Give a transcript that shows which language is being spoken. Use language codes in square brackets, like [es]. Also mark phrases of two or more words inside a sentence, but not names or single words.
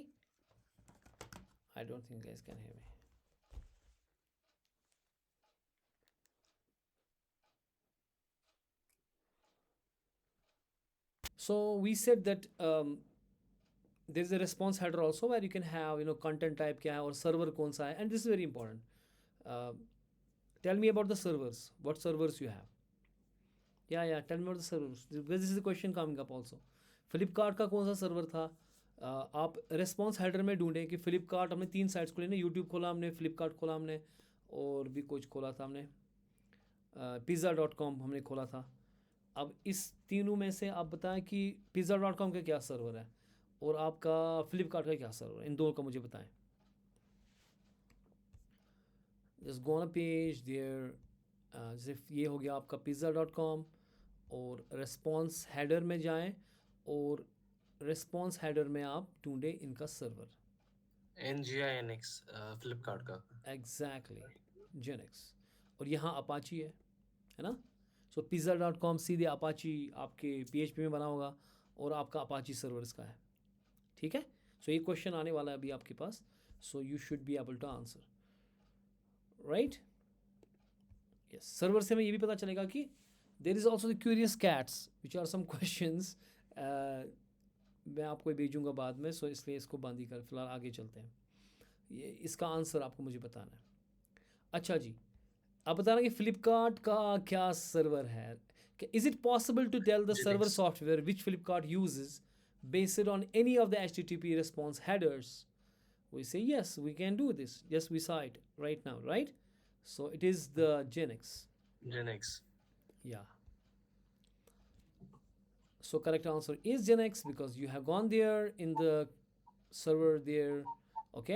[en] I don't think you guys can hear me. So we said that there's a response header also where you can have, content type [hi] क्या है [en] or server [hi] कौन सा है, [en] and this is very important. Tell me about the servers. What servers you have? Yeah, tell me about the servers, because this is the question coming up also. [hi] फ्लिपकार्ट का कौन सा सर्वर था? आप [en] response header [hi] में ढूंढें कि फ्लिपकार्ट, हमने 3 साइट्स खोली ना, यूट्यूब खोला हमने, फ्लिपकार्ट खोला हमने, और भी कुछ खोला था हमने, pizza.com हमने खोला था। अब इस तीनों में से आप बताएं कि pizza.com का क्या सर्वर है और आपका फ्लिपकार्ट का क्या सर्वर है, इन दो का मुझे बताएं। [en] Just go on a page there, [hi] जैसे ये हो गया आपका [en] pizza.com, [hi] और [en] response header [hi] में जाएं, और [en] response header [hi] में आप ढूंढें इनका सर्वर। NGINX फ्लिपकार्ट का। एग्जैक्टली, जेनिक्स, और यहाँ अपाची है ना। सो pizza.com सीधे अपाची आपके PHP में बना होगा, और आपका अपाची सर्वर इसका है, ठीक है। सो ये क्वेश्चन आने वाला है अभी आपके पास, [en] So you should be able to answer, right. [hi] यस, सर्वर से हमें ये भी पता चलेगा कि [en] there is also the curious cats which are some questions, [hi] मैं आपको भेजूंगा बाद में, सो इसलिए इसको बंद ही कर, फिलहाल आगे चलते हैं। ये इसका आंसर आपको मुझे बताना है। अच्छा जी, आप बता रहे हैं कि फ्लिपकार्ट का क्या सर्वर है। [en] Is it possible to tell the server Linux. software which Flipkart uses based on any of the HTTP response headers? We say yes, we can do this. Yes, we saw it right now, right? So it is the Genix. Linux. Yeah. So correct answer is Genix, because you have gone there in the server there, okay?